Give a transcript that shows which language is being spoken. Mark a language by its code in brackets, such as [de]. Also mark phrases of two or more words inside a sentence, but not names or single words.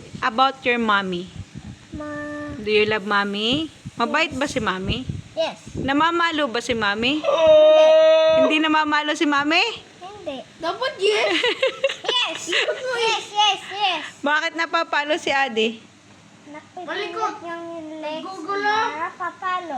[en] about your mommy? [tl] Ma. [en] Do you love mommy? [tl] Mabait ba si mommy? [en] Yes. [tl] Namamalo ba si mommy? Hindi namamalo si mommy? [en] Hindi. Dapat yes. Yes. Yes. [tl] Bakit napapalo si Adi? Nakipinat yung legs na papalo.